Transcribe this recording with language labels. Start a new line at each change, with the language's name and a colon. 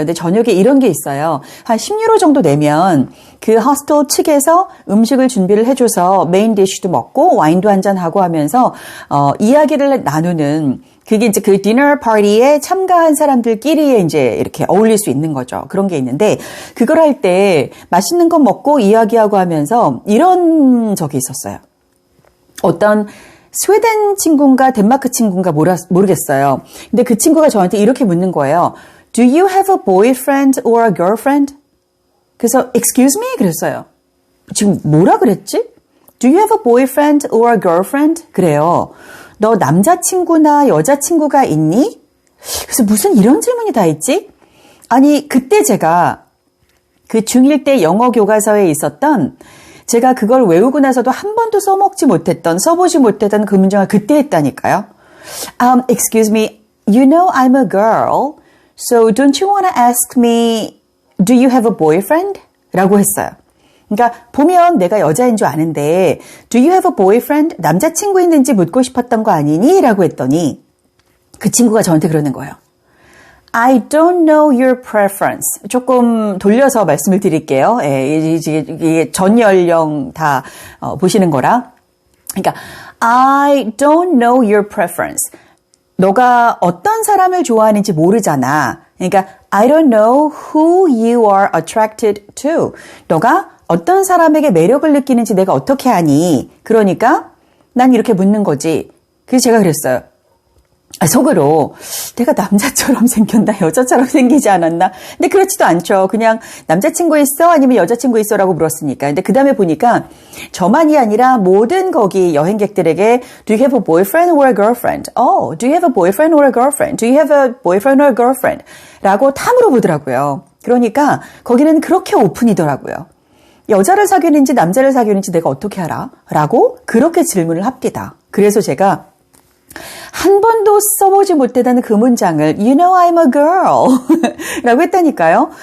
Korean: 근데 저녁에 이런 게 있어요. 한 10유로 정도 내면 그 호스텔 측에서 음식을 준비를 해줘서 메인 디쉬도 먹고 와인도 한잔하고 하면서 이야기를 나누는 그게 이제 그 디너 파티에 참가한 사람들끼리 이제 이렇게 어울릴 수 있는 거죠. 그런 게 있는데 그걸 할 때 맛있는 거 먹고 이야기하고 하면서 이런 적이 있었어요. 어떤 스웨덴 친구인가 덴마크 친구인가 모르겠어요. 근데 그 친구가 저한테 이렇게 묻는 거예요.
English: Do you have a boyfriend or a girlfriend?
Korean: 그래서
English: excuse me?
Korean: 그랬어요. 지금 뭐라 그랬지?
English: Do you have a boyfriend or a girlfriend?
Korean: 그래요. 너 남자친구나 여자친구가 있니? 그래서 무슨 이런 질문이 다 있지? 아니 그때 제가 그 중1 때 영어 교과서에 있었던 제가 그걸 외우고 나서도 한 번도 써보지 못했던 그 문장을 그때 했다니까요.
English: Excuse me, you know I'm a girl, so don't you want to ask me, do you have a boyfriend?
Korean: 라고 했어요. 그러니까 보면 내가 여자인 줄 아는데
English: do you have a boyfriend?
Korean: 남자친구 있는지 묻고 싶었던 거 아니니? 라고 했더니 그 친구가 저한테 그러는 거예요.
English: I don't know your preference.
Korean: 조금 돌려서 말씀을 드릴게요. 예, 이게 전 연령 다 보시는 거라. 그러니까
English: I don't know your preference.
Korean: 너가 어떤 사람을 좋아하는지 모르잖아. 그러니까
English: I don't know who you are attracted to.
Korean: 너가 어떤 사람에게 매력을 느끼는지 내가 어떻게 아니? 그러니까 난 이렇게 묻는 거지. 그래서 제가 그랬어요. 속으로 내가 남자처럼 생겼나 여자처럼 생기지 않았나? 근데 그렇지도 않죠. 그냥 남자친구 있어? 아니면 여자친구 있어? 라고 물었으니까. 근데 그 다음에 보니까 저만이 아니라 모든 거기 여행객들에게
English: Do you have a boyfriend or a girlfriend? Oh, do you have a boyfriend or a girlfriend? Do you have a boyfriend or a girlfriend?
Korean: 라고 다 물어보더라고요. 그러니까 거기는 그렇게 오픈이더라고요. 여자를 사귀는지 남자를 사귀는지 내가 어떻게 알아? 라고 그렇게 질문을 합니다. 그래서 제가 한 번도 써보지 못했다는 그 문장을
English: You know I'm a girl
Korean: 라고 했다니까요.